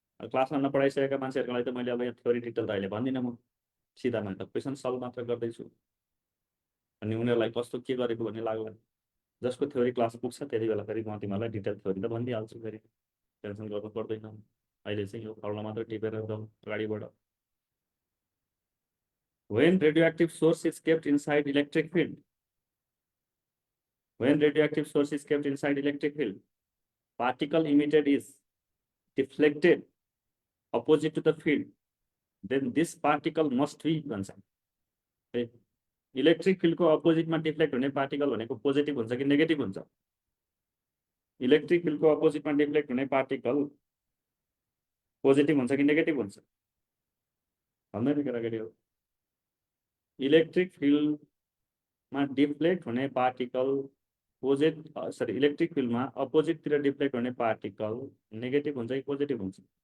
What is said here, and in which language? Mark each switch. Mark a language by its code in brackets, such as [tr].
[ne] क्लासमा नपढाइसकेका मान्छेहरूको लागि त मैले अब यहाँ थ्योरी डिटेल त अहिले भन्दिनँ म, सिधा मैले त क्वेसन सल्भ मात्र गर्दैछु। अनि उनीहरूलाई कस्तो के गरेको भन्ने लाग्यो भने जसको थ्योरी क्लास पुग्छ त्यति बेला फेरि म तिमीहरूलाई डिटेल थ्योरी त भनिदिइहाल्छु, फेरि टेन्सन गर्नु पर्दैन। अहिले चाहिँ यो फर्मुला मात्र टिपेर जाउँ अगाडिबाट। [en] When radioactive source is kept inside electric field, when radioactive source is kept inside electric field, particle emitted is deflected opposite to the field, then this particle must be [ne] भन्छ। इलेक्ट्रिक फिल्डको अपोजिटमा डिफ्लेक्ट हुने particle भनेको positive हुन्छ कि negative हुन्छ? Electric फिल्डको अपोजिटमा deflect हुने particle positive हुन्छ कि negative हुन्छ? भन्दैन केटाकेटी हो। इलेक्ट्रिक फिल्डमा डिफ्लेक्ट हुने पार्टिकल इलेक्ट्रिक फिल्डमा अपोजिटतिर डिफ्लेक्ट हुने पार्टिकल नेगेटिभ हुन्छ कि पोजिटिभ हुन्छ?